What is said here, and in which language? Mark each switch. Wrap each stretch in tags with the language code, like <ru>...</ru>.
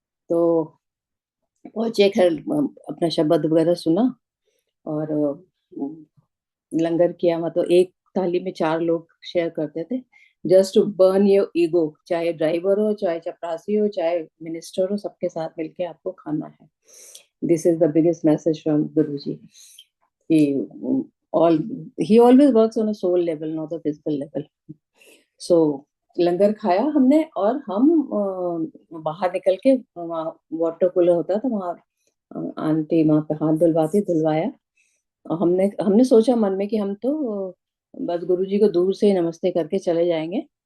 <hi>तो पहुंचे घर, अपना शब्द वगैरह सुना और लंगर किया। मतलब एक थाली में 4 लोग शेयर करते थे,</hi> <en>Just to burn your ego.</en> <hi>चाहे ड्राइवर हो, चाहे चपरासी हो, चाहे मिनिस्टर हो, सबके साथ मिलके आपको खाना है।</hi> <en>This is the biggest message from Guru ji कि all he always works on a soul level, not a physical level.</en> <hi>So लंगर खाया हमने और हम बाहर निकल के, वहाँ वाटर कूलर होता था वहाँ, आंटी वहां पे हाथ धुलवाती, धुलवाया। और हमने हमने सोचा मन में कि हम तो बस गुरुजी को दूर से ही नमस्ते करके चले जाएंगे।</hi>